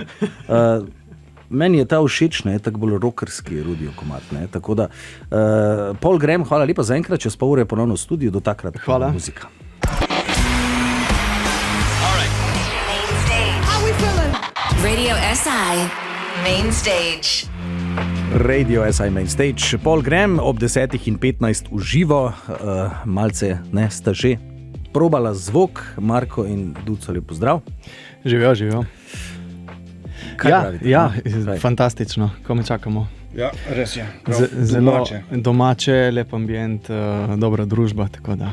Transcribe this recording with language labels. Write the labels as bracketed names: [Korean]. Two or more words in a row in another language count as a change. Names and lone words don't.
[Slovenian] Meni je ta všeč, ne, tako bolj rockerski Rudijo komad, ne, tako da Paul Graham, hvala lepa za enkrat, čez pol ure ponovno v studiu, do takrat hvala. Muzika. Radio SI Main Stage. Radio SI Main Stage, Paul Graham ob 10:15 v živo, malce ne sta že probala zvok, Marko in Duco, lep pozdrav. Živijo. Ja, fantastično, ko me čakamo. Ja, res je. Zelo domače, lep ambient, dobra družba, tako da.